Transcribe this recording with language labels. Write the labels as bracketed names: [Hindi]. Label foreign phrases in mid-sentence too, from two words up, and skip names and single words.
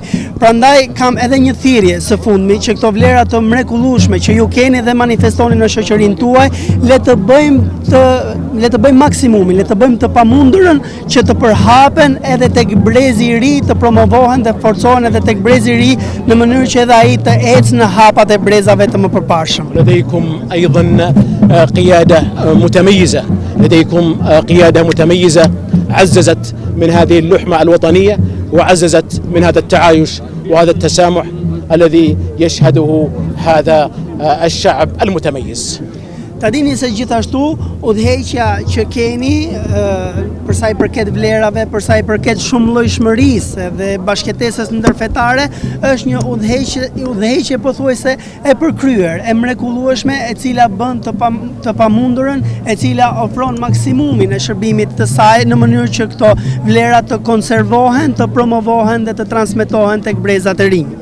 [Albanian] Prandaj kam edhe një thirrje së fundmi që këto vlera të mrekullueshme që ju keni dhe manifestoni në shoqërinë tuaj, le të bëjmë maksimumin, le të bëjmë të pamundurën që të përhapen edhe tek brezi i ri, të promovohen dhe forcohen edhe tek brezi i ri në mënyrë që edhe ai të ecë në hapat e brezave të mëpërparshëm. [Arabic] لديكم أيضا قيادة متميزة، لديكم قيادة متميزة عززت من هذه اللحمة الوطنية وعززت من هذا التعايش وهذا التسامح الذي يشهده هذا الشعب المتميز. [Albanian] Ta dini se gjithashtu udhëheqja që keni për sa i përket vlerave, për sa i përket shumëllojshmërisë dhe bashkëtesës ndërfetare, është një udhëheqje pothuajse e përkryer, e mrekullueshme, e cila bën të pamundurën, e cila ofron maksimumin e shërbimit të saj në mënyrë që këto vlera të konservohen, të promovohen dhe të transmetohen tek brezat e rinj.